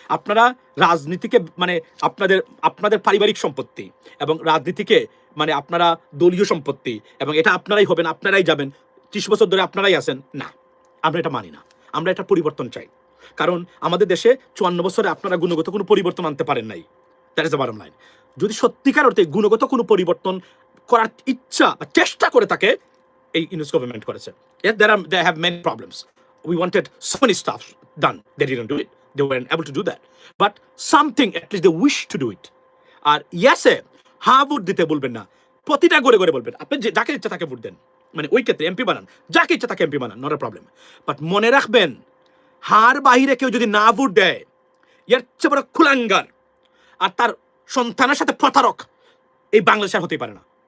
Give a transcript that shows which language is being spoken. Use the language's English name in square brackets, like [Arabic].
[Bangla] আপনারা রাজনীতিকে মানে আপনাদের পারিবারিক সম্পত্তি, এবং রাজনীতিকে মানে আপনারা দলীয় সম্পত্তি, এবং এটা আপনারাই হবেন, আপনারাই যাবেন, 30 বছর ধরে আপনারাই আছেন, না, আমরা এটা মানি না, আমরা এটা পরিবর্তন চাই। কারণ আমাদের দেশে 54 বছরে আপনারা গুণগত কোনো পরিবর্তন আনতে পারেন নাই, [English] That is the bottom line. [Bangla] যদি সত্যিকার অর্থে গুণগত কোনো পরিবর্তন করার ইচ্ছা বা চেষ্টা করে থাকে, এই ইউনুস গভর্নমেন্ট করেছে। [English] Yes, they have many problems. We wanted so many stuff done. They didn't do it. They weren't able to do that. But something, at least they wish to do it. [Bangla] আর ইয়াসে vote দিতে বলবেন না, প্রতিটা করে বলবেন, আপনি যাকে ইচ্ছা তাকে ভোট দেন, মানে ওই ক্ষেত্রে এমপি বানান, যাকে ইচ্ছা তাকে এমপি বানান, [English] Not a problem. [Bangla] বাট মনে রাখবেন, হার বাহিরে কেউ যদি না ভোট দেয়, এর চেয়ে বড় কুলাঙ্গার আর তার সন্তানের সাথে প্রতারক এই বাংলাদেশ আর হতেই পারে না।